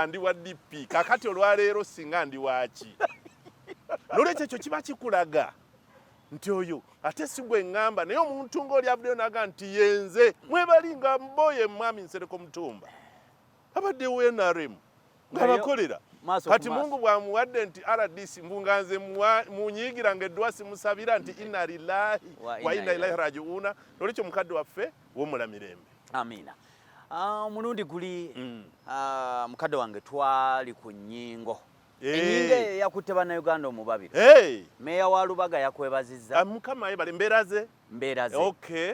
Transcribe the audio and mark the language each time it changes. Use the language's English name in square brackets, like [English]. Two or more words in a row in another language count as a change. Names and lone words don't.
[Ganda] ndi wa DP kakati olwaleero singa ndi waaki nolwekyo ekyo kiba kikulaga nti oyo ate si gwe ŋŋamba naye omuntu ng'oli avuddeyo naga nti yenze mwebali nga mboye mwami Nsereko Mutumba abadde NRM ng'abakolera kati Mungu bw'amuwadde nti RDC mbunganze munyiigira ng'eddwa simusabira nti [Arabic] إنا لله وإنا إليه راجعون [Ganda] nolwekyo mukadde waffe w'omulamirembe amina mulundi guli mukadde wange twali ku nnyingo enyingo yakutte Bannayuganda omubabire meya wa Lubaga yakwebazizza Mukama yebale mbeera ze okay